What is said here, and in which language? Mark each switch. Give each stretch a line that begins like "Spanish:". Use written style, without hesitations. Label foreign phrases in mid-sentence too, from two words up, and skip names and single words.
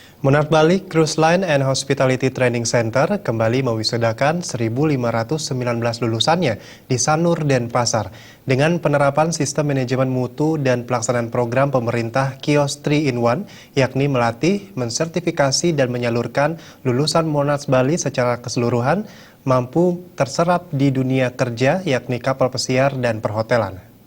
Indonesian: Monarch Bali Cruise Line and Hospitality Training Center kembali mewisudakan 1.519 lulusannya di Sanur, Denpasar. Dengan penerapan sistem manajemen mutu dan pelaksanaan program pemerintah Kios 3-in-1, yakni melatih, mensertifikasi, dan menyalurkan lulusan Monarch Bali secara keseluruhan, mampu terserap di dunia kerja, yakni kapal pesiar dan perhotelan.